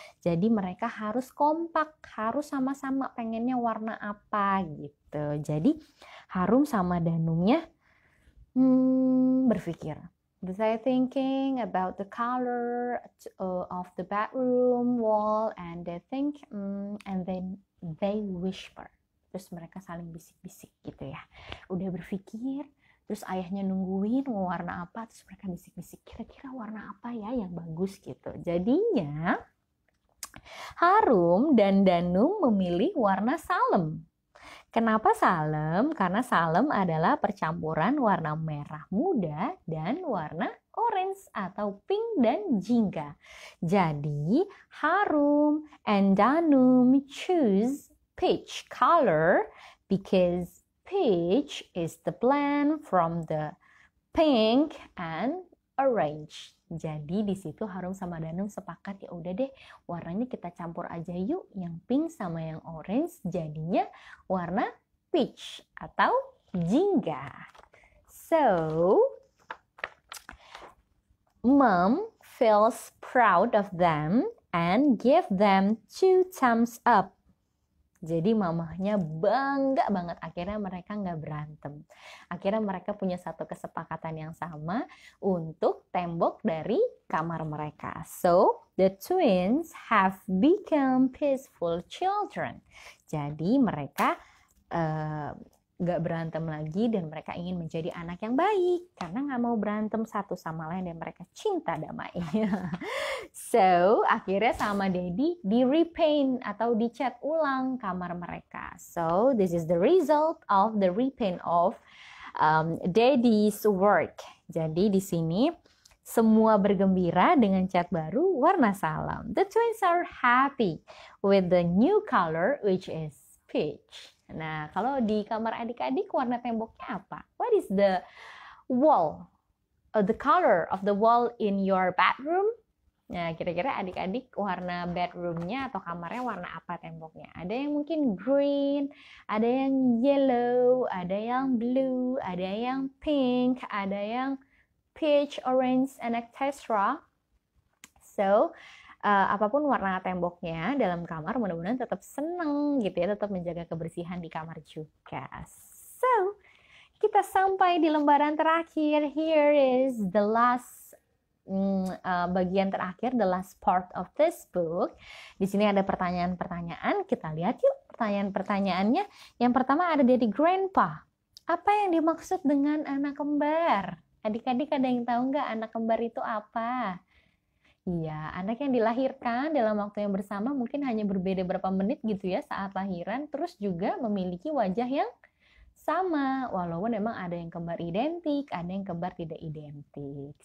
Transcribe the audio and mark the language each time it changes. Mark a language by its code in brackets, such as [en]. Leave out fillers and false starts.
[id] Jadi mereka harus kompak, harus sama-sama pengennya warna apa gitu. Jadi Harum sama Danumnya berpikir. [en] They thinking about the color of the bedroom wall, and they think and then they whisper. [id] Terus mereka saling bisik-bisik gitu ya. Udah berpikir, terus ayahnya nungguin mau warna apa, terus mereka bisik-bisik, kira-kira warna apa ya yang bagus gitu. Jadinya Harum dan Danum memilih warna salem. Kenapa salem? Karena salem adalah percampuran warna merah muda dan warna orange atau pink dan jingga. Jadi [en] Harum and Danum choose peach color because peach is the blend from the pink and orange. [id] Jadi di situ Harum sama Danum sepakat, ya udah deh warnanya kita campur aja yuk, yang pink sama yang orange jadinya warna peach atau jingga. [en] So, Mom feels proud of them and give them 2 thumbs up. [id] Jadi mamahnya bangga banget, akhirnya mereka nggak berantem. Akhirnya mereka punya satu kesepakatan yang sama untuk tembok dari kamar mereka. [en] So, the twins have become peaceful children. [id] Jadi mereka nggak berantem lagi dan mereka ingin menjadi anak yang baik karena nggak mau berantem satu sama lain dan mereka cinta damai. So akhirnya sama Daddy di repaint atau dicat ulang kamar mereka. [en] So this is the result of the repaint of Daddy's work. [id] Jadi di sini semua bergembira dengan cat baru warna salem. [en] The twins are happy with the new color which is peach. [id] Nah, kalau di kamar adik-adik warna temboknya apa? [en] What is the wall? The color of the wall in your bedroom? [id] Nah, kira-kira adik-adik warna bedroomnya atau kamarnya warna apa temboknya? Ada yang mungkin green, ada yang yellow, ada yang blue, ada yang pink, ada yang peach, orange, and etc. So, apapun warna temboknya dalam kamar, mudah-mudahan tetap seneng gitu ya, tetap menjaga kebersihan di kamar juga. So, kita sampai di lembaran terakhir. [en] Here is the last [id] bagian terakhir, [en] the last part of this book. [id] Di sini ada pertanyaan-pertanyaan. Kita lihat yuk pertanyaan-pertanyaannya. Yang pertama ada dari Grandpa. Apa yang dimaksud dengan anak kembar? Adik-adik ada yang tahu nggak anak kembar itu apa? Iya, anak yang dilahirkan dalam waktu yang bersama mungkin hanya berbeda berapa menit gitu ya saat lahiran, terus juga memiliki wajah yang sama, walaupun memang ada yang kembar identik, ada yang kembar tidak identik.